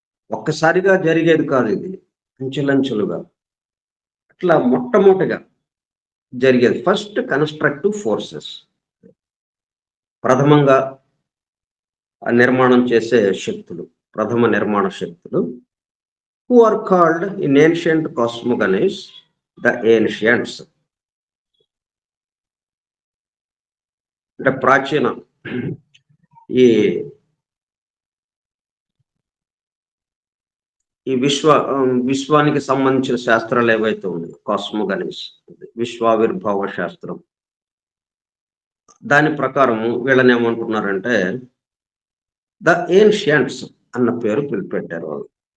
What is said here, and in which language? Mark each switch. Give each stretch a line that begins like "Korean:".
Telugu: ఒక్కసారిగా జరిగేది కాదు ఇది, అంచెలంచెలుగా అట్లా మొట్టమొదటిగా జరిగేది.
English: first constructive forces,
Telugu: ప్రథమంగా నిర్మాణం చేసే శక్తులు, ప్రథమ నిర్మాణ శక్తులు.
English: who are called in ancient cosmogonies the ancients.
Telugu: అంటే ప్రాచీన ఈ విశ్వానికి సంబంధించిన శాస్త్రాలు ఏవైతే ఉన్నాయో కాస్మోగనీస్, విశ్వావిర్భావ శాస్త్రం, దాని ప్రకారము వీళ్ళని ఏమంటున్నారంటే ద ఏన్షియంట్స్ అన్న పేరు పిలిపెట్టారు వాళ్ళు.